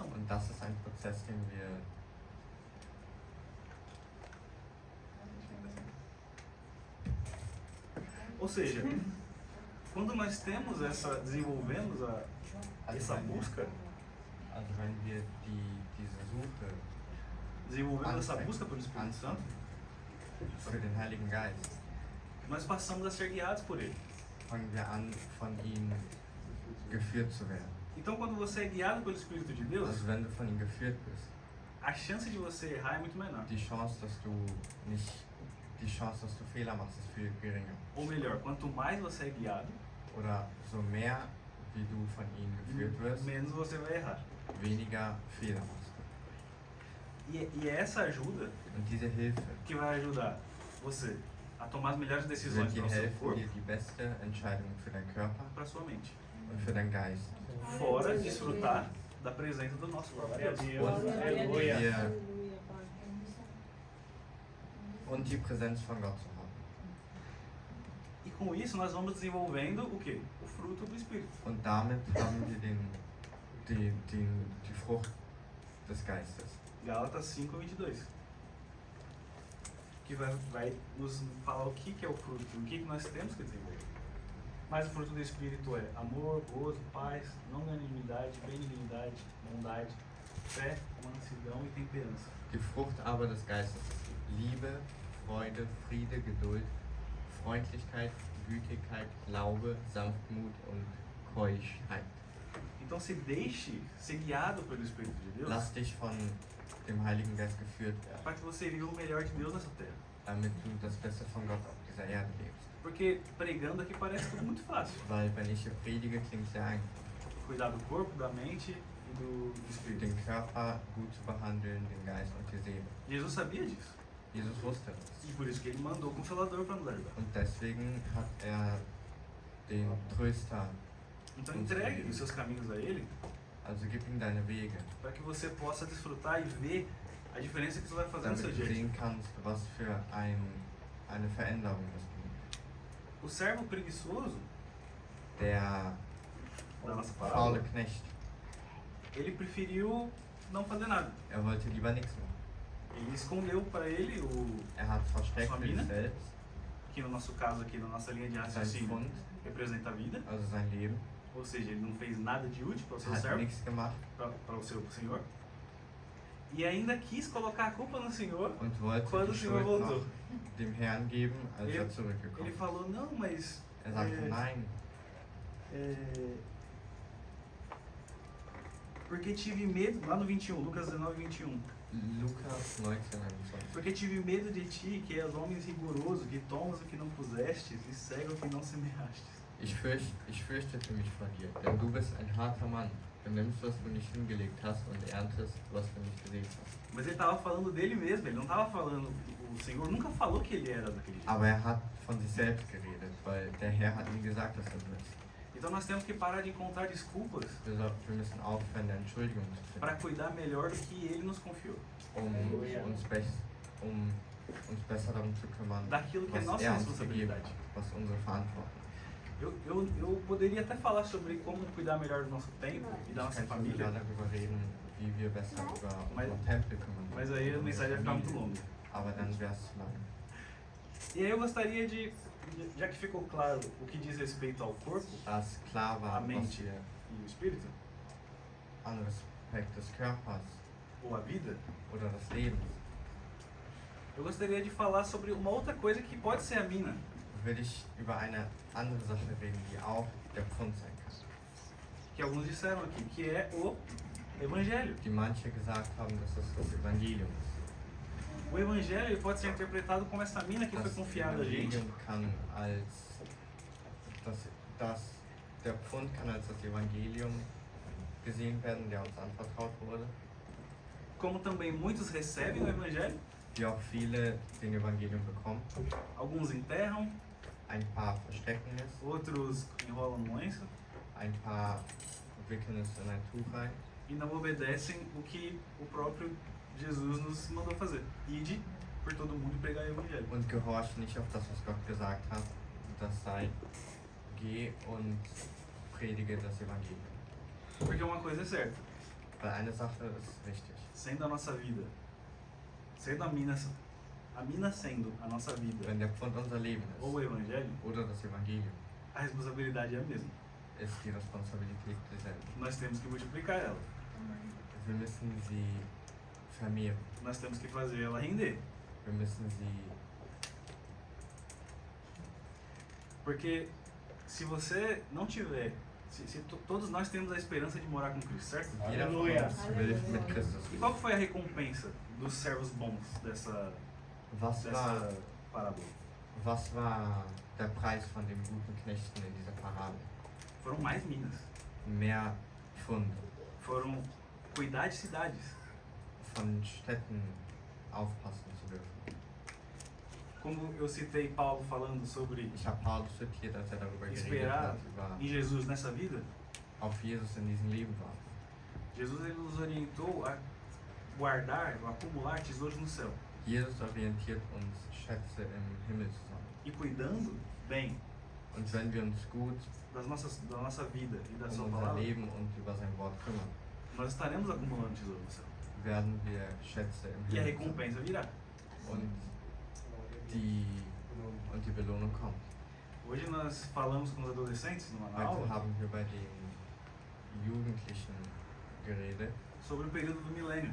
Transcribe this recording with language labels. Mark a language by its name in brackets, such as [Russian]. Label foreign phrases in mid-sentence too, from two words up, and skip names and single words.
[German] Und das ist ein Prozess, den wir [Portuguese] Ou seja, quando nós temos desenvolvemos essa busca, [German] also wenn wir diese Suche [Portuguese] desenvolvemos essa busca pelo Espírito Santo, [German] für den Heiligen Geist, [Portuguese] nós passamos a ser guiados por ele. [German] fangen wir an, von ihm geführt zu werden. [Portuguese] Então quando você é guiado pelo Espírito de Deus, [German] Also wenn du von ihm geführt bist, [Portuguese] a chance de você errar é muito menor. [German] die Chance, dass du Fehler machst, ist viel geringer. [Portuguese] Ou melhor, quanto mais você é guiado, [German] Oder so mehr, wie du von ihm geführt wirst, [Portuguese] menos você vai errar. [German] weniger Fehler machst du. [Portuguese] E é essa ajuda [German] Und diese Hilfe [Portuguese] que vai ajudar você a tomar as melhores [German] wird [Portuguese] decisões [German] dir [Portuguese] para o seu [German] helfen, [Portuguese] corpo [German] dir die beste Entscheidung für deinen Körper [Portuguese] e para sua mente. [German] und für deinen Geist. [Portuguese] Fora desfrutar da presença do nosso próprio Glória a Deus. Deus. Aleluia. [German] Wir, [Portuguese] Aleluia, Pai. [German] und die Präsenz von Gott zu haben. [Portuguese] E com isso nós vamos desenvolvendo o quê? O fruto do Espírito. [German] Und damit haben wir die Frucht des Geistes. [Portuguese] Gálatas 5:22. Que vai nos falar o que é o fruto, o que nós temos que desenvolver. Mas o fruto do Espírito é amor, gozo, paz, longanimidade, benignidade, bondade, fé, mansidão e temperança. [German] Die Frucht aber des Geistes ist Liebe, Freude, Friede, Geduld, Freundlichkeit, Gütigkeit, Glaube, Sanftmut und Keuschheit. [Portuguese] Então se deixe ser guiado pelo Espírito de Deus [German] Lass dich von dem Heiligen Geist geführt werden, [Portuguese] para que você viva o melhor de Deus nessa terra. [German] damit du das Beste von Gott auf dieser Erde lebst. [Portuguese] Porque pregando aqui parece tudo muito fácil. [German] Weil wenn ich hier predige, klingt es sehr einfach. [Portuguese] Cuidar do corpo, da mente e do Espírito. [German] Den Körper gut zu behandeln, den Geist und die Seele. [Portuguese] Jesus sabia disso. [German] Jesus wusste das. [Portuguese] E por isso que ele mandou o Consolador para nos ajudar. [German] Und deswegen hat er den Tröster, [Portuguese] Então entregue os seus caminhos a ele [German] also gib ihm deine Wege, [Portuguese] para que você possa desfrutar e ver a diferença que isso vai fazer no [German] damit [Portuguese] seu [German] du [Portuguese] dia. [German] sehen kannst, was für eine Veränderung das bringt. [Portuguese] O servo preguiçoso [German] Der [Portuguese] da nossa [German] faule [Portuguese] palavra, [German] Knecht, [Portuguese] ele preferiu não fazer nada. [German] wollte lieber nichts machen. [Portuguese] Ele escondeu para ele [German] Hat versteckt für sich Familie? selbst [Portuguese] que no nosso caso aqui, na nossa linha de [German] sein [Portuguese] raciocínio, [German] Pfund, [Portuguese] representa a vida. [German] also sein Leben, [Portuguese] Ou seja, ele não fez nada de útil para o seu [German] hat [Portuguese] servo, [German] nichts gemacht [Portuguese] para o seu senhor. E ainda quis colocar a culpa no senhor [German] und wollte [Portuguese] quando o [German] die [Portuguese] senhor [German] Schuld [Portuguese] voltou. [German] noch dem Herrn geben, als [Portuguese] Ele- [German] er zurückgekommen [Portuguese] Ele [German] ist. [Portuguese] falou, não, mas [German] Sagte, [Portuguese] é, [German] nein, [Portuguese] porque tive medo, lá no 21, Lucas 19, 21. [German] Lukas 19:21. [Portuguese] Porque tive medo de ti, que és homem rigoroso, que tomas o que não pusestes e cega o que não semeastes. [German] Ich fürchtete mich vor dir, denn du bist ein harter Mann. Du nimmst, was du nicht hingelegt hast und erntest, was du nicht gesät hast. [Portuguese] Mas ele estava falando dele mesmo, ele não estava falando, o Senhor nunca falou que ele era daquele jeito. [German] Aber er hat von sich selbst geredet, weil der Herr hat nie gesagt, dass er so ist. [Portuguese] Então nós temos que parar de encontrar desculpas [German] Wir müssen aufhören, eine Entschuldigung zu [Portuguese] para [German] finden, [Portuguese] cuidar melhor do que ele nos confiou. [German] uns besser darum zu kümmern, [Portuguese] Daquilo que é [German] was [Portuguese] nossa [German] er uns gegeben [Portuguese] responsabilidade. [German] hat, was unsere Verantwortung ist. [Portuguese] Eu poderia até falar sobre como cuidar melhor do nosso tempo e da [German] Ich [Portuguese] nossa [German] könnte [Portuguese] família, [German] sogar darüber reden, wie wir besser über [Portuguese] Mas- [German] unseren Tempel kümmern [Portuguese] mas aí a [German] unsere [Portuguese] mensagem vai ficar muito [German] Familie. [Portuguese] longa. [German] Aber dann wäre es zu lang. [Portuguese] E aí eu gostaria de, já que ficou claro o que diz respeito ao corpo, [German] dass klar [Portuguese] a [German] war, was [Portuguese] mente [German] wir [Portuguese] e o espírito, [German] an Respekt des Körpers [Portuguese] ou a vida, [German] oder des Lebens, [Portuguese] eu gostaria de falar sobre uma outra coisa que pode ser a mina, [German] will ich über eine andere Sache reden, die auch der Pfund sein kann. [Portuguese] que alguns disseram aqui, que é o Evangelho. [German] Die manche gesagt haben, dass es das Evangelium ist. [Portuguese] O Evangelho ele pode ser interpretado como essa mina que foi [German] Das [Portuguese] confiada a gente, [German] Evangelium kann als der Pfund kann als das Evangelium gesehen werden, der uns anvertraut wurde, [Portuguese] como também muitos recebem o Evangelho, [German] wie auch viele den Evangelium bekommen. [Portuguese] alguns enterram, [German] Ein paar verstecken es, [Portuguese] outros enrolam no lenço [German] ein paar wickeln es in ein Tuch rein [Portuguese] e não obedecem o que o próprio Jesus nos mandou fazer. Ide por todo mundo e pregar o Evangelho. [German] und gehorchen nicht auf das, was Gott gesagt hat. Das sei, geh und predige das Evangelium. [Portuguese] Porque uma coisa é certa, [German] Weil eine Sache ist richtig. [Portuguese] sendo a nossa vida, sendo a mina sendo a nossa vida, [German] Wenn der Pfund unser Leben [Portuguese] ou o [German] ist [Portuguese] Evangelho, [German] oder das Evangelium, [Portuguese] a responsabilidade é a mesma. [German] ist die Responsabilität dieselbe. [Portuguese] Nós temos que multiplicar ela, [German] Wir müssen sie vermehren. [Portuguese] nós temos que fazer ela render. [German] Wir müssen sie, [Portuguese] Porque se você não tiver, se todos nós temos a esperança de morar com Cristo, certo? [German] jeder von Halleluja. uns will mit Christus. [Portuguese] E qual que foi a recompensa dos servos bons dessa parábola? [German] Was war der Preis von den guten Knechten in dieser Parabel? [Portuguese] Foram mais minas. [German] Mehr Pfunde, [Portuguese] Foram cuidar de cidades. [German] von Städten aufpassen zu dürfen. [Portuguese] Como eu citei Paulo falando sobre [German] Ich habe Paulus zitiert, als er darüber geredet [Portuguese] esperar [German] hat, über [Portuguese] em Jesus nessa vida. [German] auf Jesus in diesem Leben war. [Portuguese] Jesus ele nos orientou a guardar, a acumular tesouros no céu. [German] Jesus orientiert uns, Schätze im Himmel zu sammeln. [Portuguese] E cuidando bem [German] Und wenn wir uns gut [Portuguese] da nossa vida e da sua [German] um unser [Portuguese] palavra, [German] Leben und über sein Wort kümmern, [Portuguese] nós estaremos acumulando tesouro no céu. [German] werden wir Schätze im [Portuguese] E a [German] Himmel sammeln. [Portuguese] recompensa virá. [German] Und die Belohnung kommt. [Portuguese] Hoje nós falamos com os adolescentes numa [German] Heute [Portuguese] aula [German] haben wir bei den Jugendlichen geredet [Portuguese] sobre o período do milênio,